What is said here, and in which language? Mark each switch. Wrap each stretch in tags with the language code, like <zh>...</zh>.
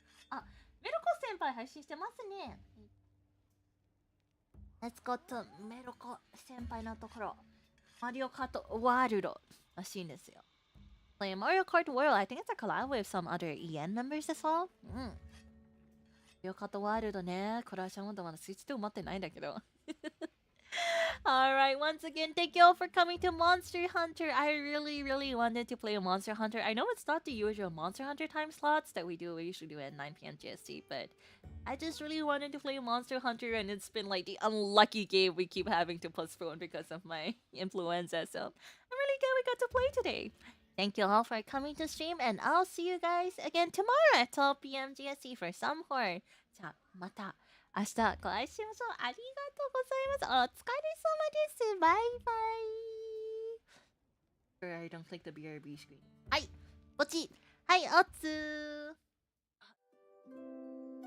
<ja>あ、メルコ先輩配信してますね。</ja> <en>Let's go to</en> <ja>メルコ先輩のところ。マリオカートワールドらしいんですよ。</ja> <en>Play Mario Kart World. I think it's a collab with some other EN members as well.</en> <ja>マリオカートワールドね。クラッシャーモードまだスイッチで埋まってないんだけど。</ja> <en>Alright, once again, thank you all for coming to Monster Hunter. I really, really wanted to play a Monster Hunter. I know it's not the usual Monster Hunter time slots that we usually do at 9 p.m. GST, but I just really wanted to play Monster Hunter, and it's been like the unlucky game we keep having to postpone because of my influenza. So I'm really glad we got to play today. Thank you all for coming to stream, and I'll see you guys again tomorrow at 12 p.m. GST for some horror.</en> <ja>じゃあ、また。明日お会いしましょう。ありがとうございます。お疲れ様です。バイバイ。</ja> <en>I don't click the BRB screen.</en> <ja>はい、こっち。はい、おつー。</ja>